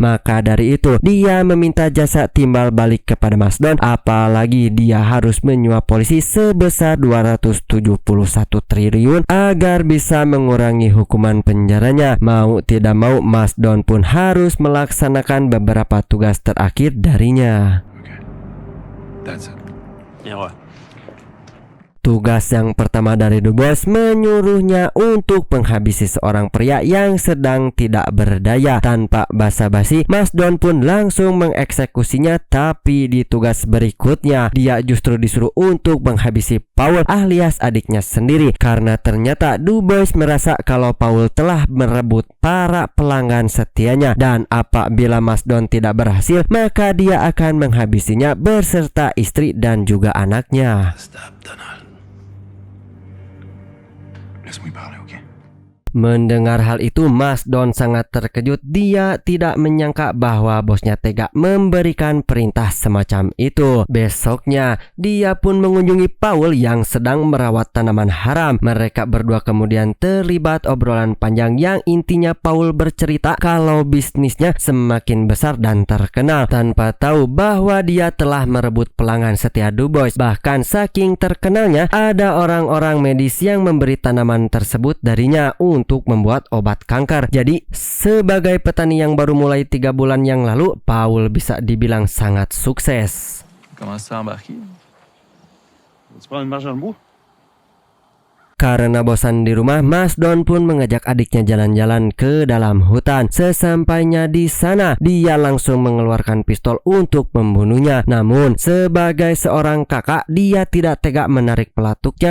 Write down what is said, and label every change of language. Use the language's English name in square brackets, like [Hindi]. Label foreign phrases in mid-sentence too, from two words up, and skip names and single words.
[Indonesian] Maka dari itu, dia meminta jasa timbal balik kepada Mas Don. Apalagi dia harus menyuap polisi sebesar 271 triliun agar bisa mengurangi hukuman penjaranya. Mau tidak mau, Mas Don pun harus melaksanakan beberapa beberapa tugas terakhir darinya. [English] Okay. That's it. [French] Bien, ouais. [Indonesian] Tugas yang pertama dari Dubois menyuruhnya untuk menghabisi seorang pria yang sedang tidak berdaya. Tanpa basa-basi, Mas Don pun langsung mengeksekusinya. Tapi di tugas berikutnya, dia justru disuruh untuk menghabisi Paul alias adiknya sendiri. Karena ternyata Dubois merasa kalau Paul telah merebut para pelanggan setianya. Dan apabila Mas Don tidak berhasil, maka dia akan menghabisinya beserta istri dan juga anaknya. [French] Stop, Donald. Laisse-moi parler, ok? [Indonesian] Mendengar hal itu, Mas Don sangat terkejut. Dia tidak menyangka bahwa bosnya tega memberikan perintah semacam itu. Besoknya, dia pun mengunjungi Paul yang sedang merawat tanaman haram. Mereka berdua kemudian terlibat obrolan panjang yang intinya Paul bercerita kalau bisnisnya semakin besar dan terkenal tanpa tahu bahwa dia telah merebut pelanggan setia Dubois. Bahkan saking terkenalnya, ada orang-orang medis yang memberi tanaman tersebut darinya untuk membuat obat kanker. Jadi sebagai petani yang baru mulai 3 bulan yang lalu, Paul bisa dibilang sangat sukses. [French] Comment ça embarquer? Tu prends une marche dans le bois? [Indonesian] Karena bosan di rumah, Mas Don pun mengajak adiknya jalan-jalan ke dalam hutan. Sesampainya di sana, dia langsung mengeluarkan pistol untuk membunuhnya. Namun, sebagai seorang kakak, dia tidak tega menarik pelatuknya.